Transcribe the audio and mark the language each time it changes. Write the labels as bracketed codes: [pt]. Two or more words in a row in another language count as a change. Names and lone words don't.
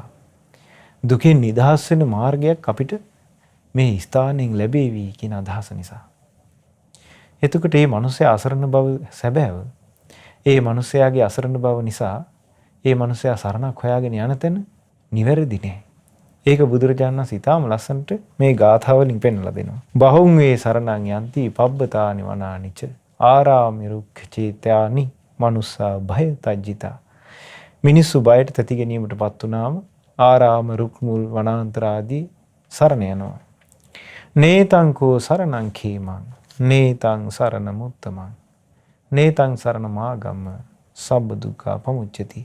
[si] දුකෙන් නිදහස් වෙන මාර්ගයක් අපිට මේ ස්ථානයෙන් ලැබෙවි කියන අදහස නිසා. එතකොට මේ මිනිස්සයා අසරණ බව සැබෑව. ඒ මිනිස්සයාගේ අසරණ බව නිසා ඒ මිනිස්සයා සරණක් හොයාගෙන යන තැන නිවැරදි නෑ. ඒක බුදුරජාණන් වහන්සේ ඊටාම ලස්සනට මේ ගාථා වලින් පෙන්වලා දෙනවා. [pi] බහුං වේ සරණං යන්ති පබ්බතානි වනානිච ආරාමි රුක්ඛ චේත්‍යානි මනුස්සා භය තජ්ජිතා. [si] මිනිස්සු බයට තැති ගැනීමටපත් වුනාම ආරාම රුක් මුල් වනාන්තර ආදී සරණ යනවා. [pi] නේතං කෝ සරණං khේමං නේතං සරණ මුත්තමං නේතං සරණ මාගම්ම සබ්බ දුක්ඛ පමුච්චති.